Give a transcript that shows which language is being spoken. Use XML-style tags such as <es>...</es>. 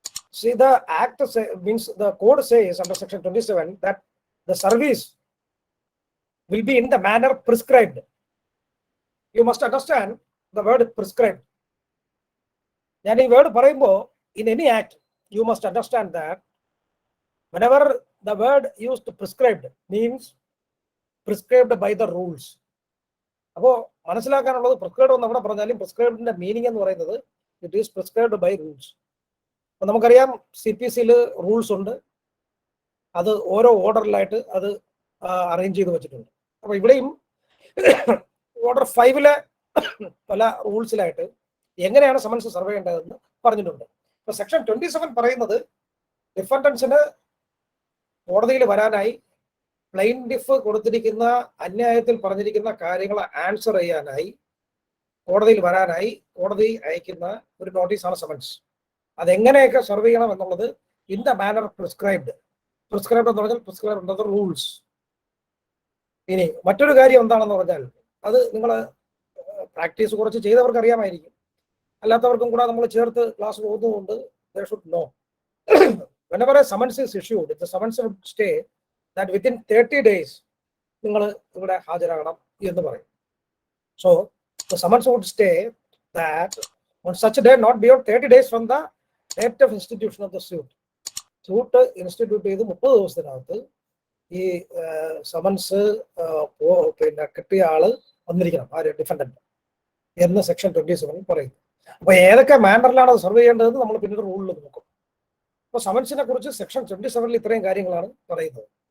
<en>See, the act means the code says under section 27 that the service will be in the manner prescribed. You must understand the word prescribed. Any word in any act, you must understand that whenever the word used prescribed means prescribed by the rules.</en> <ml>അപ്പോൾ മനസ്സിലാക്കാനുള്ളത് prescribed എന്ന് അവിടെ പറഞ്ഞാലും പ്രിസ്ക്രൈബ്ഡിന്റെ meaning എന്ന് പറയുന്നത്</ml> <en>It is prescribed by rules.</en> <ml>അപ്പൊ നമുക്കറിയാം CPC rules ഉണ്ട്, അത് ഓരോ ഓർഡറിലായിട്ട് അത് അറേഞ്ച് ചെയ്ത് വെച്ചിട്ടുണ്ട്. അപ്പൊ ഇവിടെയും ഓർഡർ 5 പല റൂൾസിലായിട്ട് എങ്ങനെയാണ് സമൻസ് സർവ് ചെയ്യേണ്ടതെന്ന് പറഞ്ഞിട്ടുണ്ട്. ഇപ്പൊ സെക്ഷൻ 27 പറയുന്നത് ഡിഫൻഡൻസിന് കോടതിയിൽ വരാനായി പ്ലെയിൻറ്റിഫ് കൊടുത്തിരിക്കുന്ന അന്യായത്തിൽ പറഞ്ഞിരിക്കുന്ന കാര്യങ്ങൾ ആൻസർ ചെയ്യാനായി കോടതിയിൽ വരാനായി കോടതി അയക്കുന്ന ഒരു നോട്ടീസാണ് സമൻസ്. അതെങ്ങനെയൊക്കെ സർവ് ചെയ്യണം എന്നുള്ളത്</ml> <en>In the manner prescribed.</en> <ml>Prescribed എന്ന് പറഞ്ഞാൽ</ml> <en>Prescribed under the rules.</en> <ml>ഇനി മറ്റൊരു കാര്യം എന്താണെന്ന് പറഞ്ഞാൽ അത് നിങ്ങൾ പ്രാക്ടീസ് കുറച്ച് ചെയ്തവർക്ക് അറിയാമായിരിക്കും, അല്ലാത്തവർക്കും കൂടെ നമ്മൾ ചേർത്ത് ക്ലാസ് പോകുന്നതുകൊണ്ട്</ml> <en>they should know. Whenever a summons is issued, the summons would stay that within 30 days</en> <ml>നിങ്ങൾ ഇവിടെ ഹാജരാകണം എന്ന് പറയും.</ml> <en>So the summons would stay that on such a day not beyond 30 days from the date of institution of the suit.</en> <ml>Suit institute ചെയ്ത് 30 ദിവസത്തിനകത്ത് ഈ summons പിന്നെ കിട്ടിയ ആള് വന്നിരിക്കണം, ആര്, ഡിഫൻഡന്റ് എന്ന് സെക്ഷൻ 27 പറയുന്നു. അപ്പൊ ഏതൊക്കെ മാനറിലാണ് അത് സർവ് ചെയ്യേണ്ടതെന്ന് നമ്മൾ പിന്നീട് റൂളിൽ നോക്കും. അപ്പൊ സമൻസിനെ കുറിച്ച് സെക്ഷൻ 27 ഇത്രയും കാര്യങ്ങളാണ് പറയുന്നത്.</ml>